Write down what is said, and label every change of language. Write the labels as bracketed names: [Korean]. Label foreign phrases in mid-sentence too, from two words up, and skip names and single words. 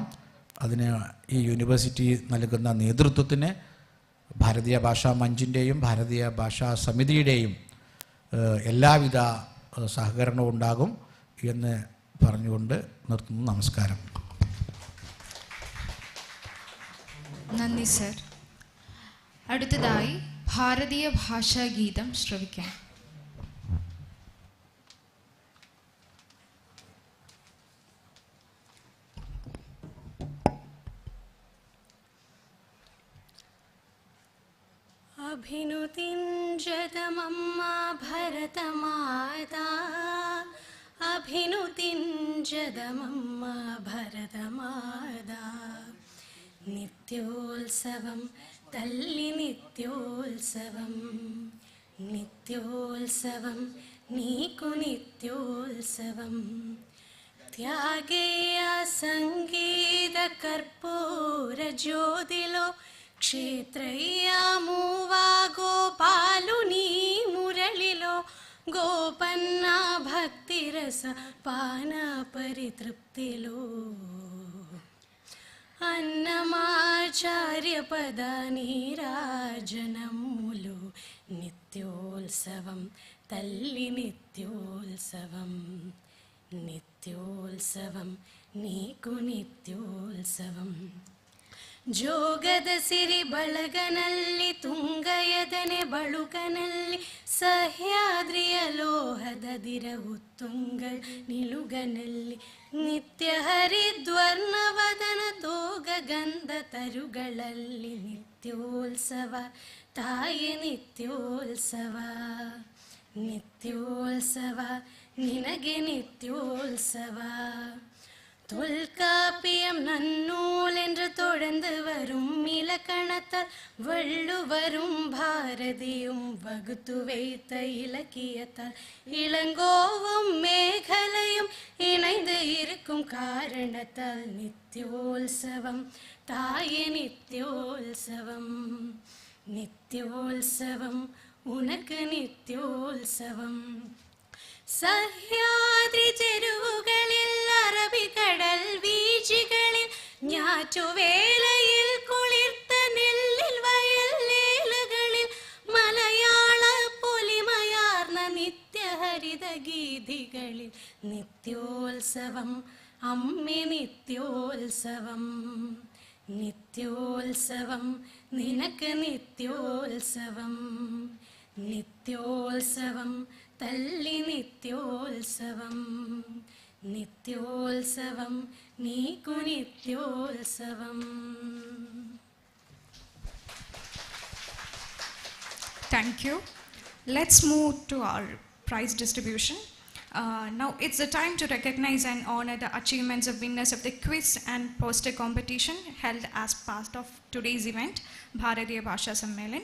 [Malayalam] അതിന് ഈ യൂണിവേഴ്സിറ്റി നൽകുന്ന നേതൃത്വത്തിന് ഭാരതീയ ഭാഷാ മഞ്ചിൻ്റെയും ഭാരതീയ ഭാഷാ സമിതിയുടെയും എല്ലാവിധ സഹകരണവും ഉണ്ടാകും എന്ന് പറഞ്ഞുകൊണ്ട് നിർത്തുന്നു. നമസ്കാരം. നന്ദി സർ. അടുത്തതായി ഭാരതീയ ഭാഷാ ഗീതം ശ്രവിക്കാം. [Telugu] అభినుతింజదమమ్మా భరతమాతా అభినుతింజదమమ్మా భరతమాదా నిత్యోత్సవం తల్లి నిత్యోత్సవం నిత్యోత్సవం నీకు నిత్యోత్సవం త్యాగేయ సంగీతకర్పూర జ్యోతిలో క్షేత్రయ్యా మూవా గోపాలుని మురళిలో గోపన్న భక్తి రస పాన పరితృప్తిలో అన్నమాచార్య పద నీరాజనములు నిత్యోత్సవం తల్లి నిత్యోత్సవం నిత్యోత్సవం నీకు నిత్యోత్సవం [Kannada] ಜೋಗದ ಸಿರಿ ಬಳಗನಲ್ಲಿ ತುಂಗಯದನೆ ಬಳುಕನಲ್ಲಿ ಸಹ್ಯಾದ್ರಿಯ ಲೋಹದ ದಿರವು ತುಂಗಲ್ ನಿಲುಗನಲ್ಲಿ ನಿತ್ಯ ಹರಿದ್ವರ್ಣವದನ ತೋಗ ಗಂಧ ತರುಗಳಲ್ಲಿ ನಿತ್ಯೋತ್ಸವ ತಾಯಿ ನಿತ್ಯೋತ್ಸವ ನಿತ್ಯೋತ್ಸವ ನಿನಗೆ ನಿತ್ಯೋತ್ಸವ [Tamil] தொல்காப்பியம் நன்னூல் என்று தொடர்ந்து வரும் இலக்கணத்தால் வள்ளுவரும் பாரதியும் வகுத்து வைத்த இலக்கியத்தால் இளங்கோவும் மேகலையும் இணைந்து இருக்கும் காரணத்தால் நித்யோத்சவம் தாயே நித்யோத்சவம் நித்யோத்சவம் உனக்கு நித்யோத்சவம் [Malayalam] സഹ്യാദ്രി ചെരുവുകളിൽ അറബിക്കടൽ വീഴ്ചകളിൽ ഞാറ്റുവേളയിൽ കുളിർത്ത നെല്ലിൽ വയലേലകളിൽ മലയാള പൊലിമയാർന്ന നിത്യഹരിത ഗീതികളിൽ നിത്യോത്സവം അമ്മേ നിത്യോത്സവം നിത്യോത്സവം നിനക്ക് നിത്യോത്സവം നിത്യോത്സവം തല്ലി നിത്യോത്സവം നിത്യോത്സവം നീക്കു നിത്യോത്സവം. [English] Thank you. Let's move to our prize distribution. Now it's the time to recognize and honor the achievements of winners of the quiz and poster competition held as part of today's event, Bharatiya Bhasha Sammelan.